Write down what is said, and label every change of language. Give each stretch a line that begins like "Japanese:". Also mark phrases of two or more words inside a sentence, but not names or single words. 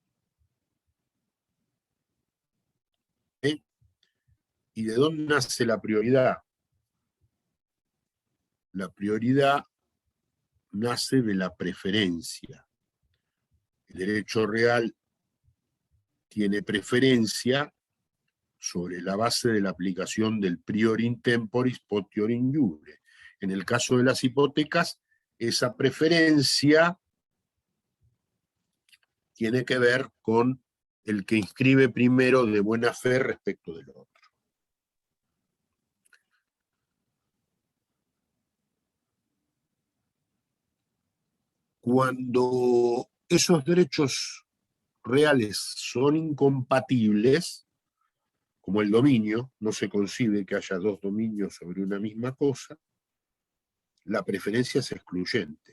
Spanish: ¿Y de dónde nace la prioridad? La prioridad nace de la preferencia. El derecho real tiene preferencia sobre la base de la aplicación del
Latin: prior in temporis potior in iure.
Spanish: En el caso de las hipotecas, esa preferencia tiene que ver con el que inscribe primero de buena fe respecto del otro. Cuando esos derechos reales son incompatibles, como el dominio, no se concibe que haya 2 dominios sobre una misma cosa, la preferencia es excluyente.